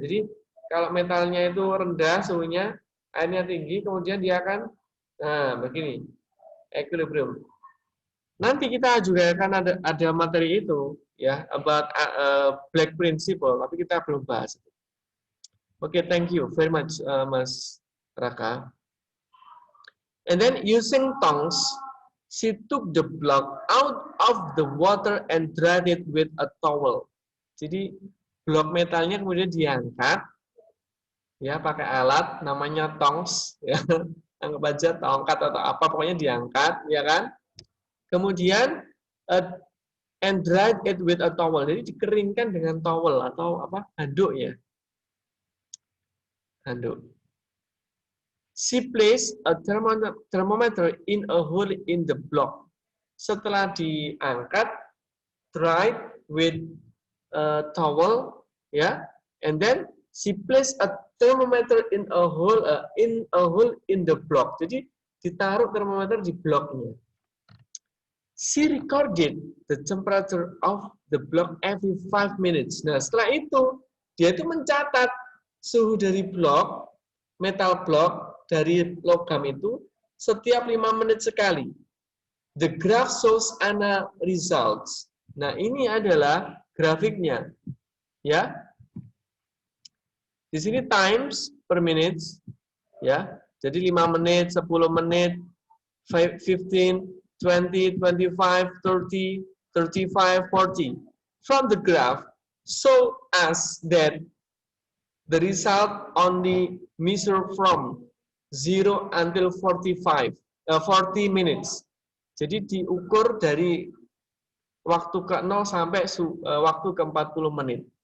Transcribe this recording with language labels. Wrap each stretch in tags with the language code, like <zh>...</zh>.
<id>Jadi kalau metalnya itu rendah suhunya, airnya tinggi, kemudian dia akan, begini, equilibrium. Nanti kita juga akan ada materi itu, ya, about Black Principle, tapi kita belum bahas.</id> <en>Oke, thank you very much, Mas Raka. And then using tongs, she took the block out of the water and dried it with a towel.</en> <id>Jadi blok metalnya kemudian diangkat, ya pakai alat namanya tongs, ya anggap aja tongkat atau apa, pokoknya diangkat, ya kan? Kemudian</id> <en>and dried it with a towel.</en> <id>Jadi dikeringkan dengan towel atau apa? Handuk ya. Handuk.</id> <en>She placed a thermometer in a hole in the block.</en> <id>Setelah diangkat,</id> <en>dried with a towel, ya, and then she placed a thermometer in a hole in the block.</en> <id>Jadi ditaruh termometer di bloknya.</id> <en>She recorded the temperature of the block every 5 minutes.</en> <id>Nah, setelah itu dia itu mencatat suhu dari blok, metal blok dari logam itu setiap 5 menit sekali.</id> <en>The graph shows Anna results.</en> <id>Nah, ini adalah grafiknya. Ya. Di sini</id> <en>times per minute,</en> <id>ya. Jadi 5 menit, 10 menit, 15, 20, 25, 30, 35, 40.</id> <en>From the graph, show us that the result only measure from 0 until 40 minutes.</en> <id>Jadi diukur dari waktu ke 0 sampai waktu ke 40 menit.</id>